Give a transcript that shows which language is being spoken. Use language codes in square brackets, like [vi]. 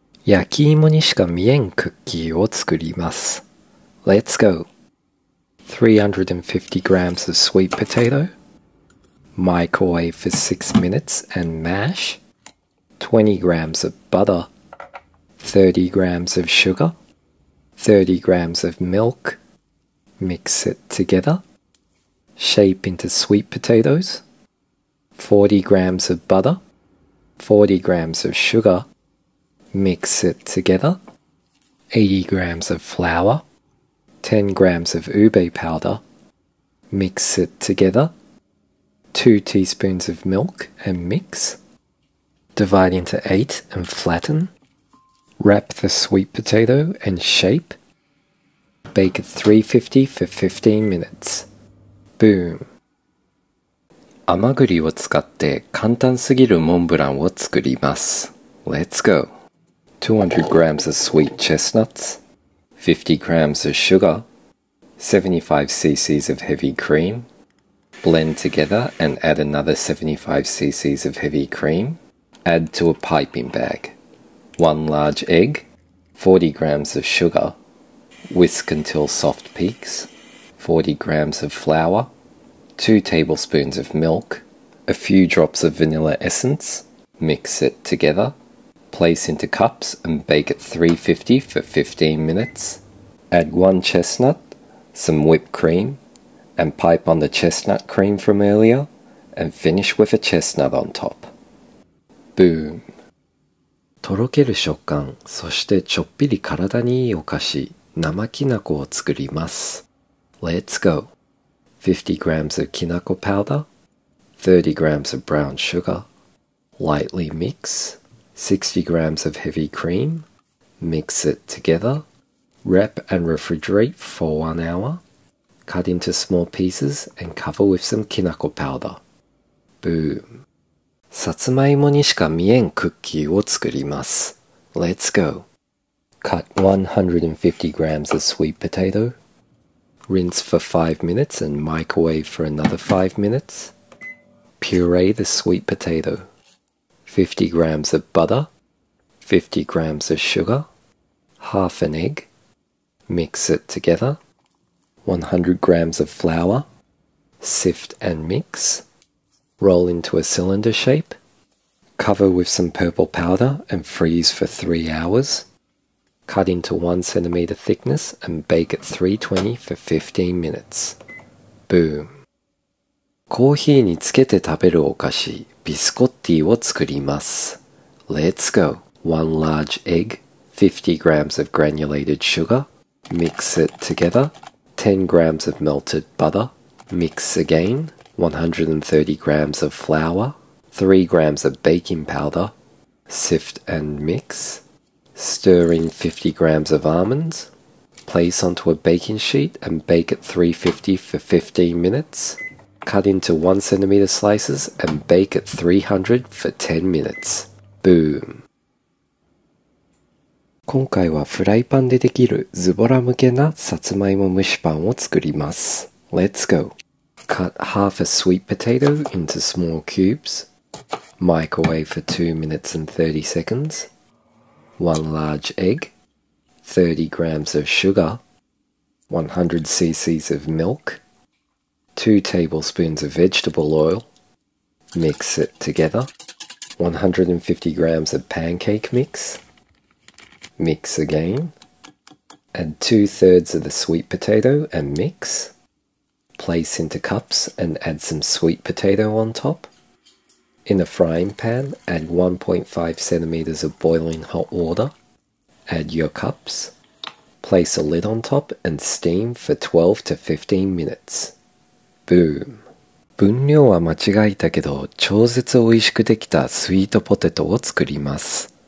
[ja] 焼き芋にしか見えんクッキーを作ります。 [en] Let's go! 350 grams of sweet potato, microwave for 6 minutes and mash, 20 grams of butter, 30 grams of sugar, 30 grams of milk, mix it together, shape into sweet potatoes, 40 grams of butter, 40 grams of sugar, mix it together, 80 grams of flour, 10 grams of ube powder, mix it together, 2 teaspoons of milk and mix, divide into 8 and flatten, wrap the sweet potato and shape, bake at 350 for 15 minutes. Boom! [ja] 甘栗を使って簡単すぎるモンブランを作ります。 [en] Let's go! 200 grams of sweet chestnuts, 50 grams of sugar, 75 cc's of heavy cream. Blend together and add another 75 cc's of heavy cream. Add to a piping bag. 1 large egg, 40 grams of sugar. Whisk until soft peaks. 40 grams of flour. 2 tablespoons of milk. A few drops of vanilla essence. Mix it together. Place into cups and bake at 350 for 15 minutes. Add 1 chestnut, some whipped cream, and pipe on the chestnut cream from earlier, and finish with a chestnut on top. Boom! [ja] とろける食感、そしてちょっぴり体にいいお菓子、生きな粉を作ります。 [en] Let's go! 50 grams of きな粉 powder, 30 grams of brown sugar, lightly mix, 60 grams of heavy cream, mix it together, wrap and refrigerate for 1 hour, cut into small pieces and cover with some きな粉 powder. Boom! [ja] さつまいもにしか見えんクッキーを作ります。 [en] Let's go! Cut 150 grams of sweet potato, rinse for 5 minutes and microwave for another 5 minutes. Puree the sweet potato. 50 grams of butter, 50 grams of sugar, half an egg, mix it together, 100 grams of flour, sift and mix, roll into a cylinder shape, cover with some purple powder and freeze for 3 hours, cut into 1 centimeter thickness and bake at 320 for 15 minutes. Boom! [ja] コーヒーにつけて食べるお菓子、ビスコッティを作ります。 [en] Let's go! 1 large egg, 50 grams of granulated sugar, mix it together, 10 grams of melted butter, mix again, 130 grams of flour, 3 grams of baking powder, sift and mix, stir in 50 grams of almonds, place onto a baking sheet and bake at 350 for 15 minutes. Cut into 1 centimeter slices and bake at 300 for 10 minutes. Boom! [ja] 今回はフライパンでできるズボラ向けなさつまいも蒸しパンを作ります。 [en] Let's go! Cut half a sweet potato into small cubes. Microwave for 2 minutes and 30 seconds. 1 large egg. 30 grams of sugar. 100 cc's of milk. 2 tablespoons of vegetable oil. Mix it together. 150 grams of pancake mix. Mix again. Add 2/3 of the sweet potato and mix. Place into cups and add some sweet potato on top. In a frying pan, add 1.5 centimeters of boiling hot water. Add your cups. Place a lid on top and steam for 12 to 15 minutes. Boom! [ja] 分量は間違えたけど超絶美味しくできたスイートポテトを作ります。